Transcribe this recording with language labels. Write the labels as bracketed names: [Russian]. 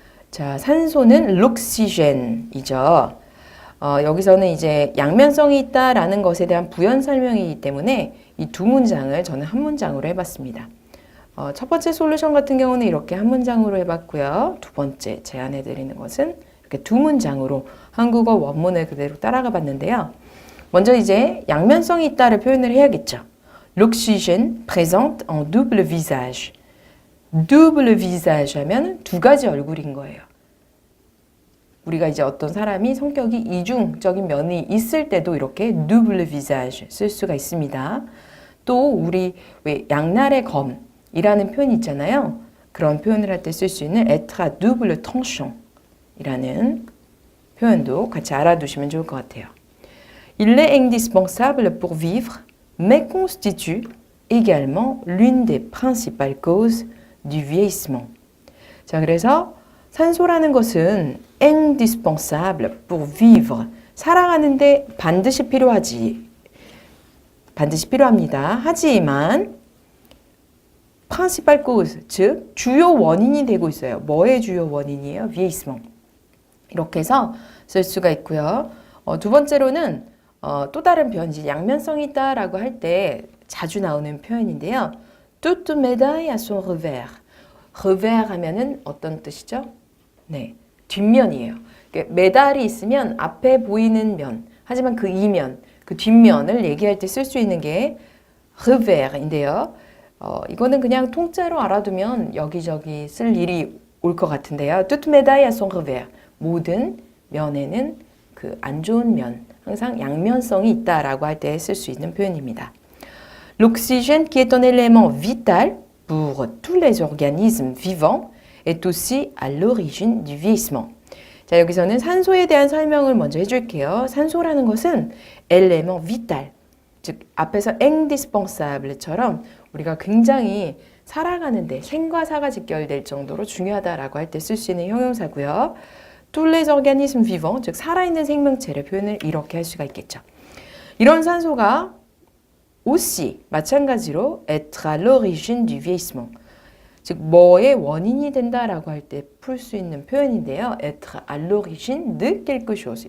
[Korean] 자, 산소는 록시젠이죠. 여기서는 이제 양면성이 있다라는 것에 대한 부연 설명이기 때문에 이 두 문장을 저는 한 문장으로 해봤습니다. 첫 번째 솔루션 같은 경우는 이렇게 한 문장으로 해봤고요. 두 번째 제안해드리는 것은 이렇게 두 문장으로 한국어 원문을 그대로 따라가 봤는데요. 먼저 이제 양면성이 있다를 표현을 해야겠죠. [French] L'oxygène présente un double visage. double visage [Korean] 하면 두 가지 얼굴인 거예요. 우리가 이제 어떤 사람이 성격이 이중적인 면이 있을 때도 이렇게 double visage 쓸 수가 있습니다. 또 우리 왜 양날의 검이라는 표현이 있잖아요. 그런 표현을 할 때 쓸 수 있는 [French] être à double tranchant [Korean] 이라는 표현도 같이 알아두시면 좋을 것 같아요. [French] Il est indispensable pour vivre, mais constitue également l'une des principales causes du vieillissement. [Korean] 자, 그래서 산소라는 것은 [French] indispensable pour vivre, [Korean] 살아가는데 반드시 필요하지. 반드시 필요합니다. 하지만 [French] principal cause, [Korean] 즉 주요 원인이 되고 있어요. 뭐의 주요 원인이에요? vieillissement. 이렇게 해서 쓸 수가 있고요. 두 번째로는 또 다른 표현, 양면성이 있다라고 할 때 자주 나오는 표현인데요. [French] Toute médaille a son revers. [Korean] revers 하면은 어떤 뜻이죠? 네, 뒷면이에요. 메달이 있으면 앞에 보이는 면, 하지만 그 이면, 그 뒷면을 얘기할 때 쓸 수 있는 게 revers인데요. 이거는 그냥 통째로 알아두면 여기저기 쓸 일이 올 것 같은데요. [French] Toute médaille a son revers. [Korean] 모든 면에는 그 안 좋은 면, 항상 양면성이 있다라고 할 때 쓸 수 있는 표현입니다. [French] L'oxygène, qui est un élément vital pour tous les organismes vivants, est aussi à l'origine du vieillissement. [Korean] 자, 여기서는 산소에 대한 설명을 먼저 해줄게요. 산소라는 것은 [French] élément vital, [Korean] 즉 앞에서 indispensable처럼 우리가 굉장히 살아가는데 생과 사가 직결될 정도로 중요하다라고 할 때 쓸 수 있는 형용사고요. [French] tous les organismes vivants, [Korean] 즉 살아있는 생명체를 표현을 이렇게 할 수가 있겠죠. 이런 산소가 aussi 마찬가지로 [French] être à l'origine du vieillissement, [Korean] 즉 뭐의 원인이 된다라고 할 때 풀 수 있는 표현인데요. [French] être à l'origine de quelque chose.